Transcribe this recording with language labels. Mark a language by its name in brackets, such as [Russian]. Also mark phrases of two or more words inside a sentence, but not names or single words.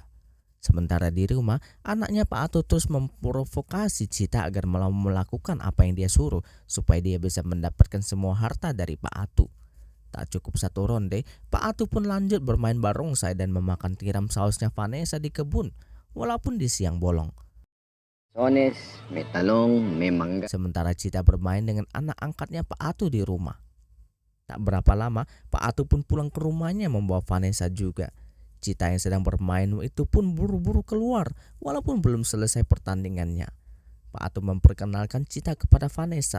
[Indonesian] Sementara di rumah, anaknya Pak Atu terus memprovokasi Cita agar malah melakukan apa yang dia suruh supaya dia bisa mendapatkan semua harta dari Pak Atu. Tak cukup satu ronde, Pak Atu pun lanjut bermain barongsai dan memakan tiram sausnya Vanessa di kebun, walaupun di siang bolong. [Filipino] Sones, may talong, may mangga. [Indonesian] Sementara Cita bermain dengan anak angkatnya Pak Atu di rumah. Tak berapa lama, Pak Atu pun pulang ke rumahnya membawa Vanessa juga. Cita yang sedang bermain itu pun buru-buru keluar walaupun belum selesai pertandingannya. Pak Atu memperkenalkan Cita kepada Vanessa.